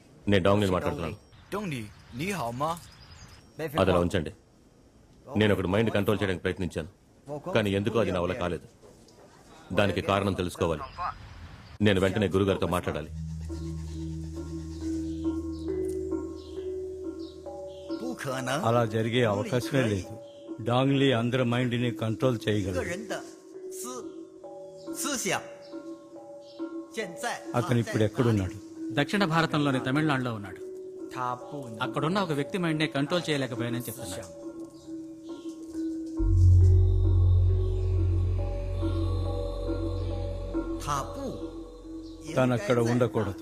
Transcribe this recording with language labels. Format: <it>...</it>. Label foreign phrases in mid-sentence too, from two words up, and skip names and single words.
<te>నేను డాంగ్లీని మాట్లాడుతున్నాను.</te> <zh>东尼，你好吗？</zh> <te>అది అలా ఉంచండి. నేను ఒకటి</te> <en>mind control</en> <te>చేయడానికి ప్రయత్నించాను, కానీ ఎందుకో అది నా వల్ల కాలేదు. దానికి కారణం తెలుసుకోవాలి. నేను వెంటనే గురుగారితో మాట్లాడాలి.</te> <zh>不可能，</zh> <te>అలా జరిగే అవకాశమే లేదు. డాంగ్లీ అందరి మైండ్ ని కంట్రోల్</te> <zh>一个</zh> <te>చేయగలరు.</te> <zh>人的思想，现在</zh> <te>అతను ఇప్పుడు ఎక్కడున్నాడు? దక్షిణ భారతంలోని తమిళనాడులో ఉన్నాడు.</te> <zh>他不能</zh> <te>అక్కడున్న ఒక వ్యక్తి మైండ్ ని కంట్రోల్ చేయలేకపోయానని చెప్తున్నాడు.</te> <zh>他不</zh> <te>తను అక్కడ ఉండకూడదు.</te>